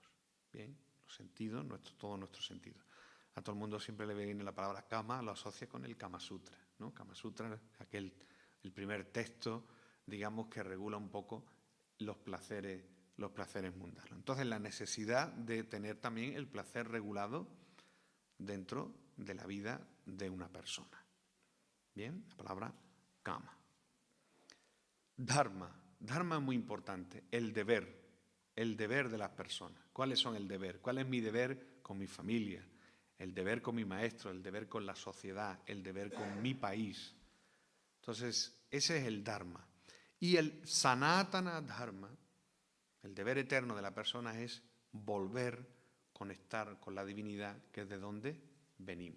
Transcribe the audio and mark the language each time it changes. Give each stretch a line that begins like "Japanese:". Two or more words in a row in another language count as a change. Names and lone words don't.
Spanish: Bien, los sentidos, todos nuestros sentidos. A todo el mundo siempre le viene la palabra kama, lo asocia con el Kama Sutra, ¿no? Kama Sutra, el primer texto digamos que regula un poco los placeres mundanos. Entonces, la necesidad de tener también el placer regulado dentro de la vida de una persona. Bien, la palabra kama. Dharma. Dharma es muy importante, el deber de las personas. ¿Cuáles son el deber? ¿Cuál es mi deber con mi familia? El deber con mi maestro, el deber con la sociedad, el deber con mi país. Entonces, ese es el Dharma. Y el Sanatana Dharma, el deber eterno de la persona, es volver, conectar con la divinidad, que es de donde venimos.